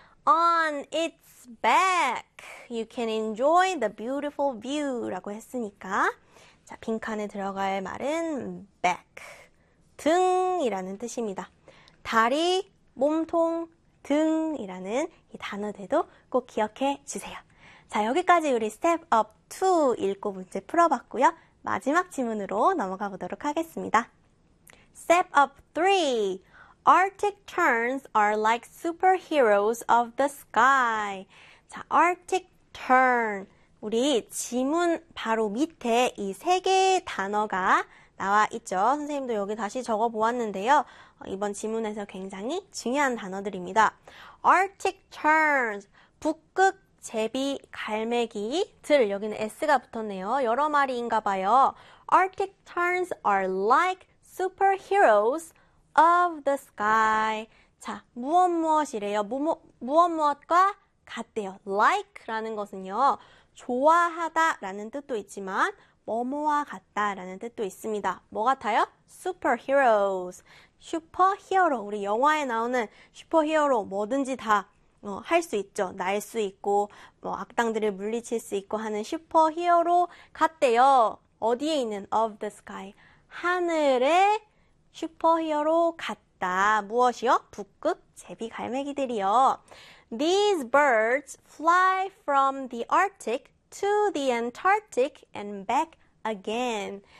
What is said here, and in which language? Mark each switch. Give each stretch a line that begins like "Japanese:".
English: On its back, you can enjoy the beautiful view
Korean: 라고 했으니까. 자, 빈칸에 들어갈 말은 back, 등이라는 뜻입니다. 다리, 몸통, 등이라는 이 단어들도 꼭 기억해 주세요. 자, 여기까지 우리 step up 2 읽고 문제 풀어봤고요. 마지막 질문으로 넘어가 보도록 하겠습니다.
English: Step up 3. Arctic terns are like superheroes of the sky.
Korean: 자, Arctic tern. 우리 지문 바로 밑에 이세 개의 단어가 나와 있죠. 선생님도 여기 다시 적어 보았는데요. 이번 지문에서 굉장히 중요한 단어들입니다. Arctic terns. 북극 제비 갈매기들. 여기는 S가 붙었네요. 여러 마리인가 봐요.
English: Arctic terns are like superheroes of the sky.
Korean: 자, 무엇 무엇이래요? 무엇 무엇과 같대요. like라는 것은요, 좋아하다라는 뜻도 있지만 뭐뭐와 같다라는 뜻도 있습니다. 뭐 같아요? superheroes. 슈퍼히어로. 우리 영화에 나오는 슈퍼히어로 뭐든지 다 할수 있죠. 날수 있고 뭐 악당들을 물리칠 수 있고 하는 슈퍼히어로 같대요. 어디에 있는
English: of the sky?
Korean: 하늘에 슈퍼히어로 같다. 무엇이요? 북극 제비 갈매기들이요.
English: These birds fly from the Arctic to the Antarctic and back again.